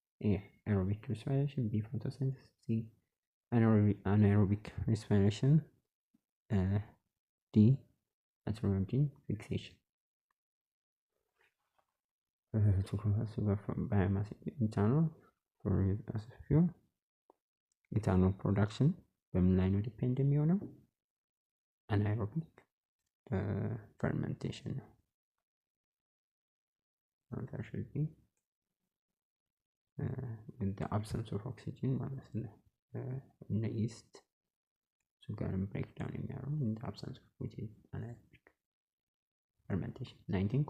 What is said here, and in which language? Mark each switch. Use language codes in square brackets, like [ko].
[en] A. Aerobic respiration. B. Photosynthesis. C. Anaerobic respiration. D. Nitrogen fixation. To convert sugar from biomass into ethanol for use as fuel. [am] Ethanol production በምን ላይ ነው ዲፔንድ የሚሆነው? አናኤሮቢክ ፈርመንቴሽን ነው። [en] that should be in the absence of oxygen [am] ማለት ነው። [en] in the yeast sugarን breakdown የሚያደርጉ in the absence of which is anaerobic fermentation. 19.